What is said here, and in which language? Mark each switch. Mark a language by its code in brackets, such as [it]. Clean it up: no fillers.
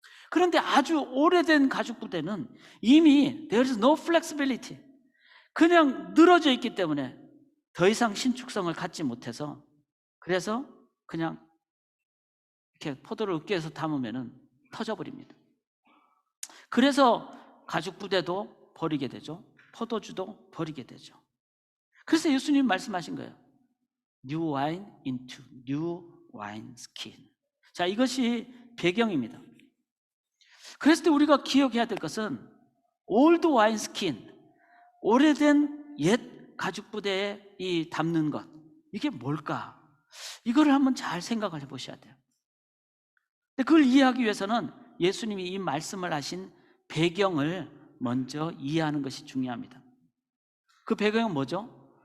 [ko] 그런데 아주 오래된 가죽 부대는 이미 [en] there is no flexibility, [ko] 그냥 늘어져 있기 때문에 더 이상 신축성을 갖지 못해서, 그래서 그냥 이렇게 포도를 으깨서 담으면 터져버립니다. 그래서 가죽 부대도 버리게 되죠. 포도주도 버리게 되죠. 그래서 예수님 말씀하신 거예요. [en] New wine into new wine skin. [ko] 자, 이것이 배경입니다. 그랬을 때 우리가 기억해야 될 것은 [en] old wine skin, [ko] 오래된 옛 가죽 부대에 이 담는 것, 이게 뭘까? 이거를 한번 잘 생각을 해보셔야 돼요. 근데 그걸 이해하기 위해서는 예수님이 이 말씀을 하신 배경을 먼저 이해하는 것이 중요합니다. 그 배경은 뭐죠?